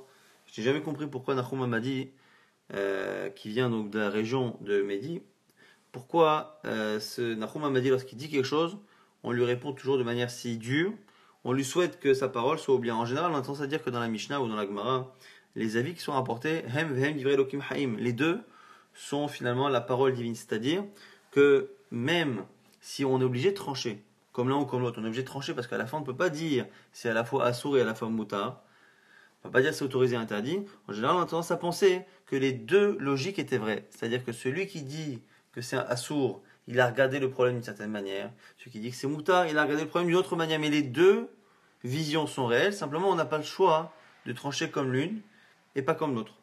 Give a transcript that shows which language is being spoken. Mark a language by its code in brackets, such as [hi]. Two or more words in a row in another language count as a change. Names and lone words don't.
[fr] Je n'ai jamais compris pourquoi Nachum m'a dit, qui vient donc de la région de Médi, pourquoi ce Nachum m'a dit lorsqu'il dit quelque chose, on lui répond toujours de manière si dure, on lui souhaite que sa parole soit oubliée. En général, on a tendance à dire que dans la Mishnah ou dans la Gemara, les avis qui sont rapportés, [he] הם והם דברי אלוקים חיים, [fr] les deux sont finalement la parole divine, c'est-à-dire que même si on est obligé de trancher, comme l'un ou comme l'autre, on est obligé de trancher parce qu'à la fin on ne peut pas dire c'est à la fois assour et à la fois moutar, on ne peut pas dire c'est autorisé et interdit. En général, on a tendance à penser que les deux logiques étaient vraies, c'est-à-dire que celui qui dit que c'est un assour, il a regardé le problème d'une certaine manière, celui qui dit que c'est moutar, il a regardé le problème d'une autre manière, mais les deux visions sont réelles, simplement on n'a pas le choix de trancher comme l'une et pas comme l'autre.